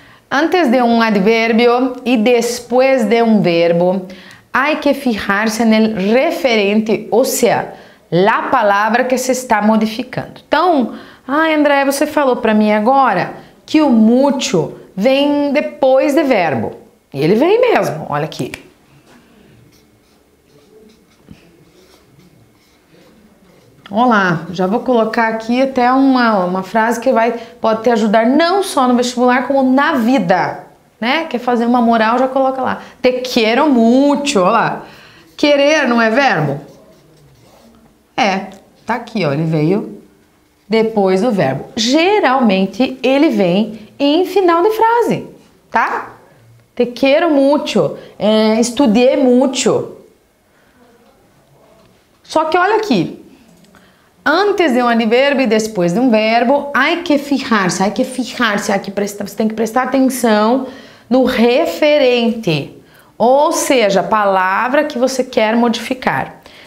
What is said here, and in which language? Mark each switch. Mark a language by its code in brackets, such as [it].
[es] Antes de un adverbio y después de un verbo, hay que fijarse en el referente, o sea, la palavra que se está modificando. [pt] Então, André, você falou para mim agora que o mucho vem depois de verbo. E ele vem mesmo, olha aqui. Olá, já vou colocar aqui até uma frase que pode te ajudar não só no vestibular, como na vida, né? Quer fazer uma moral, já coloca lá. Te quiero mucho, olha lá. Querer não é verbo? Tá aqui, ó, ele veio depois do verbo. Geralmente ele vem em final de frase, tá? [es] Te quiero mucho, estudié mucho. [pt] Só que olha aqui, antes de um advérbio e depois de um verbo, hay que fijar-se, aqui você tem que prestar atenção no referente, ou seja, a palavra que você quer modificar.